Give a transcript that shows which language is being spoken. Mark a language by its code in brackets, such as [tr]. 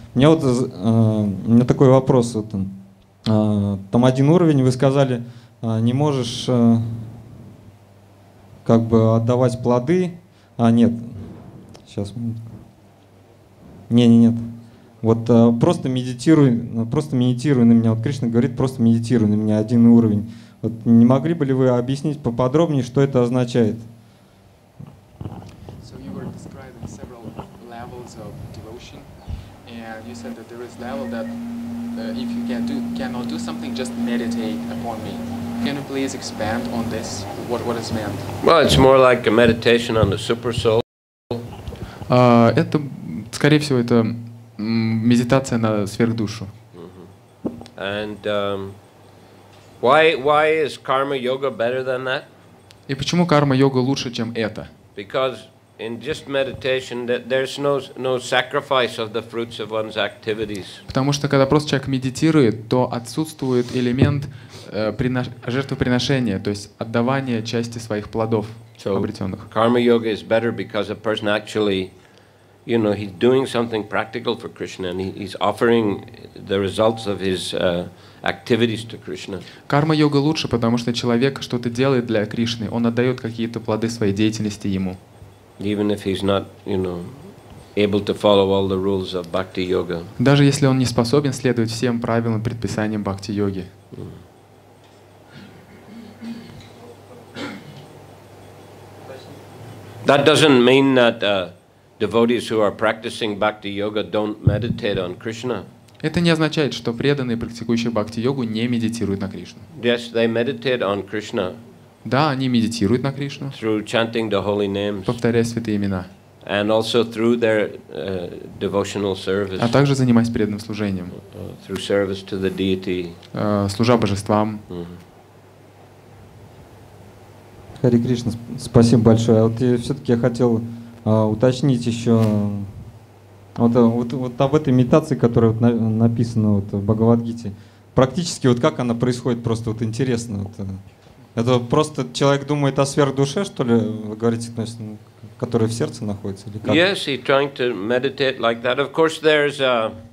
[ru] У меня такой вопрос. Вот, там один уровень, вы сказали, не можешь как бы отдавать плоды. Нет. Сейчас. Нет. Вот просто медитируй на меня. Вот Кришна говорит, просто медитируй на меня, один уровень. Вот не могли бы ли вы объяснить поподробнее, что это означает? [en] So you were describing several levels of devotion, and you said that there is level that if you cannot do something, just meditate upon me. Can you please expand on this? What is meant? Well, it's more like a meditation on the super soul. [ru] Это, скорее всего, это медитация на сверхдушу. [en] And why is karma yoga better than that? [ru] И почему карма-йога лучше, чем это? [en] Because in just meditation, there's no sacrifice of the fruits of one's activities. [ru] Потому что когда просто человек медитирует, то отсутствует элемент жертвоприношения, то есть отдавания части своих плодов обретенных. [en] Karma yoga is better because a person actually, he's doing something practical for Krishna, and he's offering the results of his activities to Krishna. [ru] Карма-йога лучше, потому что человек что-то делает для Кришны, он отдает какие-то плоды своей деятельности ему. [en] Even if he's not, able to follow all the rules of bhakti yoga. [ru] Даже если он не способен следовать всем правилам, предписаниям бхакти-йоги. [en] That doesn't mean that devotees who are practicing bhakti yoga don't meditate on Krishna. [ru] Это не означает, что преданные, практикующие бхакти-йогу, не медитируют на Кришну. [en] Yes, they meditate on Krishna. [ru] Да, они медитируют на Кришну, [en] through chanting the holy names, [ru] повторяя святые имена, [en] and also through their devotional service, [ru] а также занимаясь преданным служением, [en] through service to the deity, [ru] служа божествам. Харе Кришна, спасибо большое. А вот все-таки я хотел уточнить еще вот об этой медитации, которая вот написана вот в Бхагавад-гите. Практически вот как она происходит, просто вот интересно. Вот, это просто человек думает о сверхдуше, что ли, вы говорите, которая в сердце находится? Или как? [en] Yes, he's trying to meditate like that. Of course, there's a